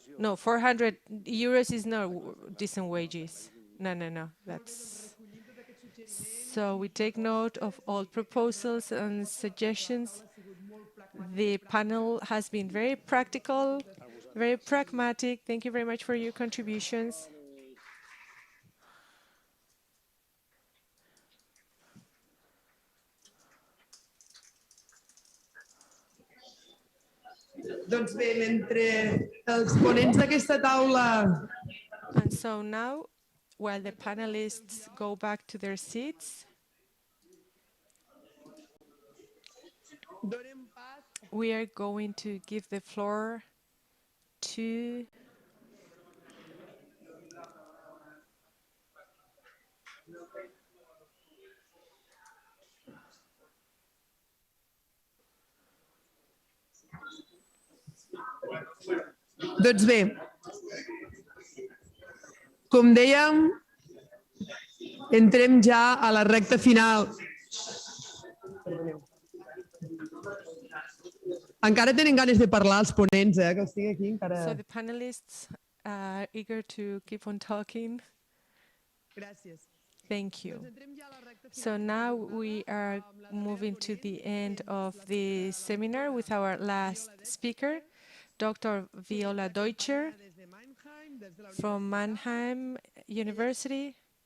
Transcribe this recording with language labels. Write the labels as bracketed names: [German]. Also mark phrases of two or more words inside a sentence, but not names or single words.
[English] No, 400 euros is not decent wages. No, no, no, that's... So we take note of all proposals and suggestions. The panel has been very practical, very pragmatic. Thank you very much for your contributions. [Catalan] Doncs bé, mentre els ponents d'aquesta taula... [English] And so now, while the panelists go back to their seats, we are going to give the floor to [Catalan] Doncs bé, com dèiem, entrem ja a la recta final. Encara tenen ganes de parlar els ponents, que els tinc aquí encara. [English] So the panelists are eager to keep on talking. [Catalan] Gràcies. [English] Thank you. So now we are moving to the end of the seminar with our last speaker, Dr. Viola Deutscher from Mannheim University.